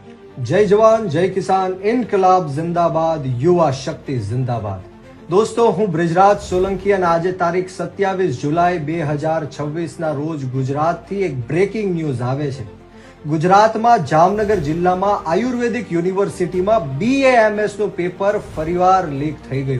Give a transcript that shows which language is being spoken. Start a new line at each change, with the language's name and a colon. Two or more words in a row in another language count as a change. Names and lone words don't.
Hindi: जय जवान जय किसान इनकलाब जिंदाबाद युवा शक्ति जिंदाबाद।
Gujarati: દોસ્તો, હું બ્રિજરાજ સોલંકી અને આજે તારીખ 27 જુલાઈ 2026 રોજ ગુજરાતથી એક
English: breaking news
Gujarati: આવે છે। ગુજરાતમાં જામનગર જિલ્લામાં આયુર્વેદિક યુનિવર્સિટીમાં BAMS નું પેપર ફરીવાર લીક થઈ ગયું।